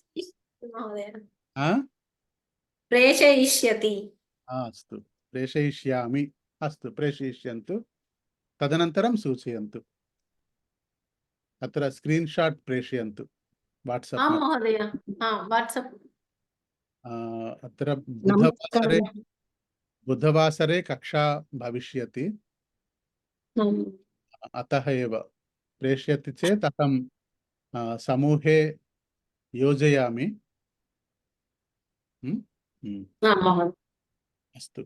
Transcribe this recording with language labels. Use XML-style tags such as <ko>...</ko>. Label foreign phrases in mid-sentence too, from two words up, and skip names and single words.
<sa>ప్రేషయిష్యతి. అస్తు, ప్రేషయిష్యామి. అస్తు, ప్రేషయిష్యంతు. తదనంతరం సూచయంతు. అత్ర</sa> <en>screen shot</en> <sa>ప్రేషయంతు వాట్సాప్. మహోదయ వాట్సాప్. अत्र नमस्कारः बुधवासरे कक्षा भविष्यति, अतः एव प्रेष्यति चेत् अहं समूहे योजयामि। अस्तु।</sa>